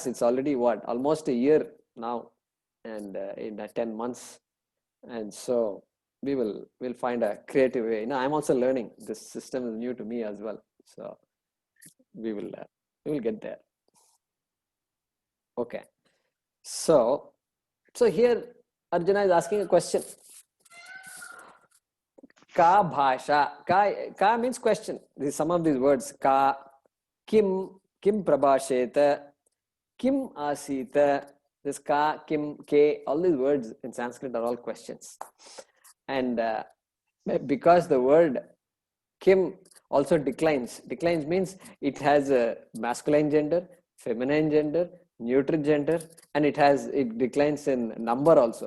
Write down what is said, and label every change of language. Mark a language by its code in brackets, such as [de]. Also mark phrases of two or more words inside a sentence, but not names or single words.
[en] It's already almost a year now, and in 10 months, and so we'll find a creative way. I'm also learning. This system is new to me as well, so we will get there. Okay, so here Arjuna is asking a question. [sa] का भाषा. [en] Ka means question. Some of these words. Ka, [sa] किं प्रभाषेत, किम् आसीत. [en] This ka, kim, ke, all these words in Sanskrit are all questions. And because the word kim also declines means it has a masculine gender, feminine gender, neutral gender, and it declines in number also.